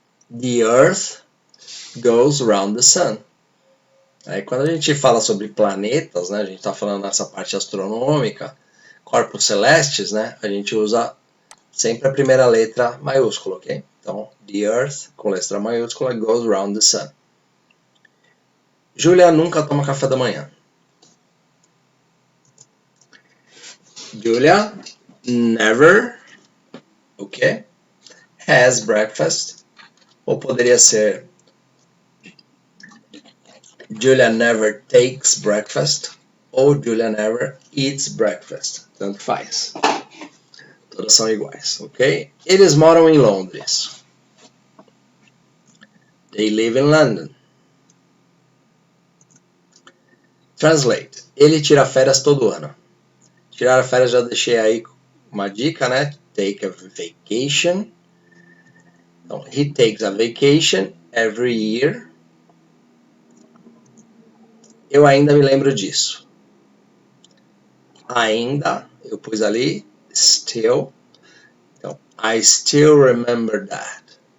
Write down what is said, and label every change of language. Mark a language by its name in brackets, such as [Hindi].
[English] The Earth goes around the sun. [Portuguese] Aí quando a gente fala sobre planetas, né, a gente está falando nessa parte astronômica, corpos celestes, né, a gente usa sempre a primeira letra maiúscula, ok? [English] Então, the Earth, [Portuguese] com letra maiúscula, [English] goes around the sun. [Portuguese] Julia nunca toma café da manhã. [English] Julia never, ok? Has breakfast. [Portuguese] Ou poderia ser [English] Julia never takes breakfast. Ou Julia never eats breakfast. [Portuguese] Tanto faz. Todas são iguais, ok? Eles moram em Londres. [English] They live in London. Translate. [Portuguese] Ele tira férias todo ano. Tirar férias já deixei aí uma dica, né? [English] Take a vacation. Então, he takes a vacation every year. [Portuguese] Eu ainda me lembro disso. Ainda, eu pus ali, still. [English] Então, I still remember that.